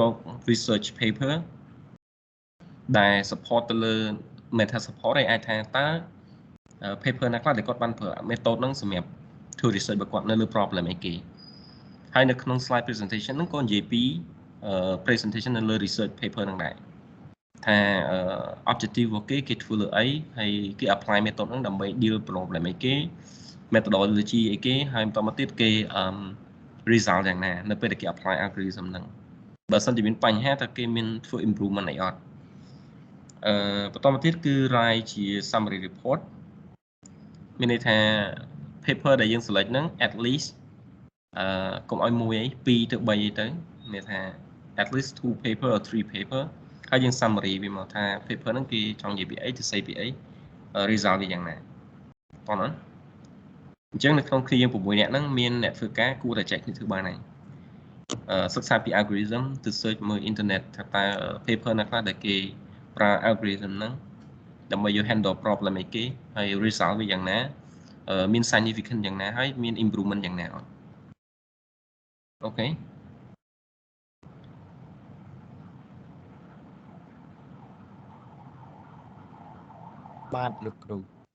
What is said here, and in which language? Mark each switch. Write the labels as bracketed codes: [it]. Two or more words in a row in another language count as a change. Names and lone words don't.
[km] ក [en] research paper [km] ដែល support ទៅលើ [en] meta support [km] ហើយអាចថាតើ paper ណាខ្លះដែលគាត់បានប្រើ method ហ្នឹងសម្រាប់ធ្វើ research របស់គាត់នៅលើ problem អីគេហើយនៅក្នុង [en] slide presentation [km] ហ្នឹងក៏និយាយពី presentation នៅលើ [en] research paper [km] ហ្នឹងដែរថា objective របស់គេធ្វើ លើអីហើយគេ [en] apply method [km] ហ្នឹងដើម្បី [en] deal problem [km] អីគេ methodology អីគេហើយបន្តមកទៀតគេ result យ៉ាងណានៅពេលដែលគេ [en] apply algorithm [km] ហ្នឹងបើសិនជាមានបញ្ហាតើគេមានធ្វើ improvement អីអត់បន្តមកទៀតគឺ write ជា [en] summary report [km] មានន័យថា paper ដែលយើង select ហ្នឹង [en] at least [km] កុំឲ្យមួយអី2ទៅ3អីទៅមានថា [en] at least 2 paper or 3 paper [km] ហើយយើង summary វាមកថា paper ហ្នឹងគេចង់និយាយពីអីទៅស្អីពីអី result វាយ៉ាងណាតោះណាអញ្ចឹងនៅក្នុងគ្នាយើង6នាក់ហ្នឹងមានអ្នកធ្វើការគួរតែចែកគ្នាធ្វើបានហើយសិក្សាពី algorithm ទៅ search មើល internet ថាតើ paper ណាខ្លះដែលគេប្រើ algorithm ហ្នឹងដើម្បីយក [en] handle problem [km] អីគេហើយ result វាយ៉ាងណាមាន significant យ៉ាងណាហើយមាន improvement យ៉ាងណាអត់អូខេ បាទលោកគ្រូ